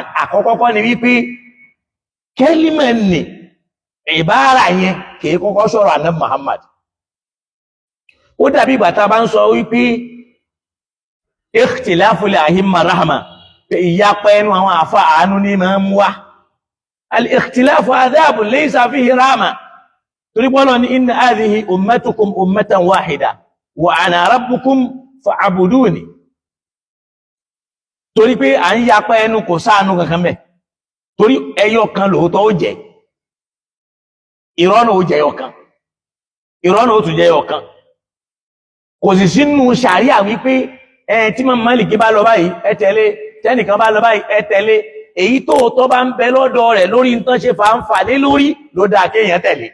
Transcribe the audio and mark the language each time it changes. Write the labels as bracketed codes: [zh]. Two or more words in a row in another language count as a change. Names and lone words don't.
[yo] Àkọ́kọ́ ni wípé kẹ́límà ní ìbára yẹn kìí kọ́kọ́ sọ̀rọ̀ Ànábì Muhammad. Ó dàbí ìgbà tá a bá ń sọ wípé [ar] اختلاف الأئمة رحمة, [yo] ìyapa ẹnu àwọn àfà àánú ní máa ń wá. [ar] الاختلاف عذاب ليس فيه رحمة, torí bọ́lọ̀ ní إن هذه أمتكم أمة واحدة وأنا ربكم فاعبدون. [yo] Torí pé à ń yapa ẹnu kò sáànú kankan mẹ́, torí ẹyọ kan lóòótọ́ ó jẹ́, ìrọ́nà ó jẹ́ ẹyọ kan, ìrọ́nà ó tún jẹ́ ẹyọ kan. Kò sì sínú ṣàríà wípé tí Imam Málíkì bá lọ báyìí ẹ tẹ̀lé, tẹ́nìkan bá lọ báyìí ẹ tẹ̀lé, èyí tó tọ́ bá ń bẹ lọ́dọ̀ rẹ̀ lórí ń tán ṣe fàǹfà lé lórí ló dáa kéèyàn tẹ̀lé.